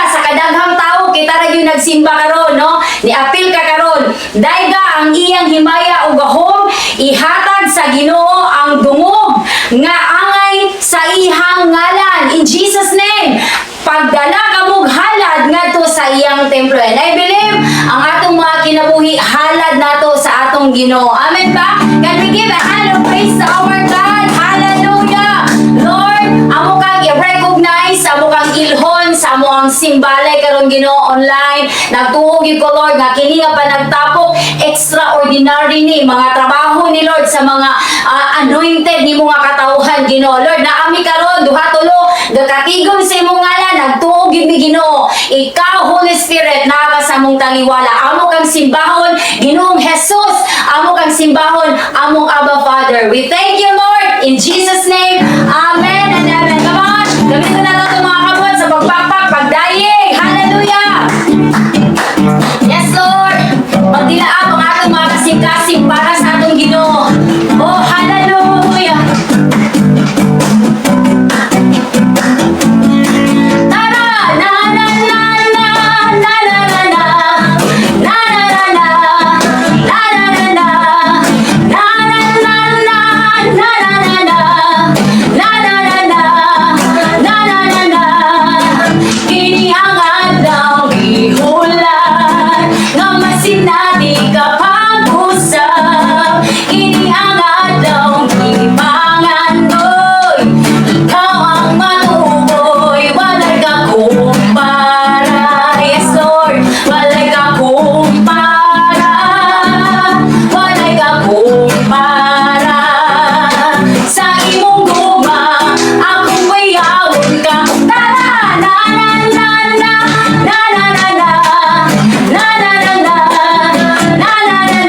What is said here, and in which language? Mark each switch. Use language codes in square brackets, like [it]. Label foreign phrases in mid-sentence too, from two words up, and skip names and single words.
[ceb] Sa kadaghang tao kita ra gyud nagsimba karon, no? Niapil ka karon. Daiga ang iyang himaya o gahom, ihatag sa Ginoo ang dungog nga angay sa ihang ngalan. [en] In Jesus name, [ceb] pagdala kamog halad ngadto sa iyang templo. [en] And I believe [ceb] ang atong mga kinabuhi halad nato sa atong Ginoo. Amen ba? [en] Can we give a hand of praise to our God? Hallelujah! Lord, [ceb] amo kang i-recognize, amo kang ilhon sa amo ang simbalay karon Ginoo online. Nagtuog gyud ko Lord nga kini nga panagtapok extraordinary ni mga trabaho ni Lord sa mga anointed ni mga katawhan Ginoo. Lord, naami karon duha tulo gakatigom sa imong ngalan, nagtuog gyud mi Ginoo. Ikaw Holy Spirit naa ka sa among taliwala. Amo kang simbahon Ginoong Jesus, amo kang simbahon among Abba Father. [en] We thank you Lord in Jesus name. Amen and amen. Come on, [tl] gamitin na natin mga kabot sa pagpapak, pagdayeg. Hallelujah! [ceb] Yes Lord, magdilaab ang atong mga kasing-kasing para sa atong Ginoo. Oh, hallelujah! Tara! Na na na na na na na na na na na na na na kini ang adlaw gihulat nga masinati ka pag-usap. Kini ang adlaw gipangandoy, ikaw ang matuboy, walay ka kumpara. Yes Lord, walay ka kumpara, walay ka kumpara. Sa imong guma, akong bayawon ka. Tara! Na na na na na na na na na na na na na na na